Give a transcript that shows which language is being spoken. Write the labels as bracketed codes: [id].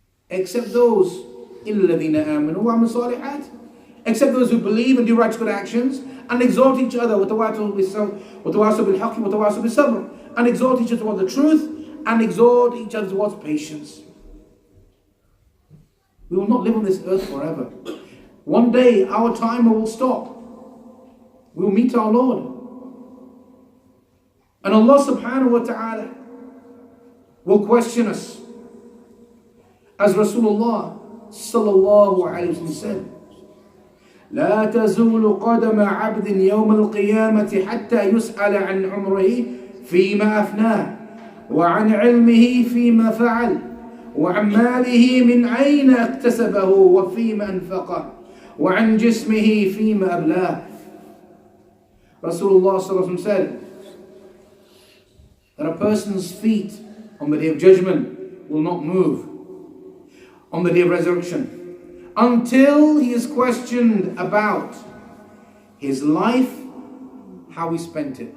[en] Except those, [ar] إِلَّا الَّذِينَ آمَنُوا وَعَمِلُوا الصَّالِحَاتِ, [en] except those who believe and do righteous good actions and exhort each other, [ar] وَتَوَاصَوْا بِالْحَقِّ وَتَوَاصَوْا بِالصَّبْرِ, [en] and exhort each other towards the truth and exhort each other towards patience. We will not live on this earth forever. One day our timer will stop. We will meet our Lord. And Allah subhanahu wa ta'ala will question us. As Rasulullah sallallahu alayhi wa sallam said, [ar] لا تزول قدم عبد يوم القيامة حتى يسأل عن عمره فيما أفناه وعن علمه فيما فعل وعن ماله من أين اكتسبه وفيما أنفقه وعن جسمه فيما أبلاه. [en] Rasulullah sallallahu alayhi wa sallam said that a person's feet on the day of judgment will not move on the day of resurrection until he is questioned about his life, how he spent it.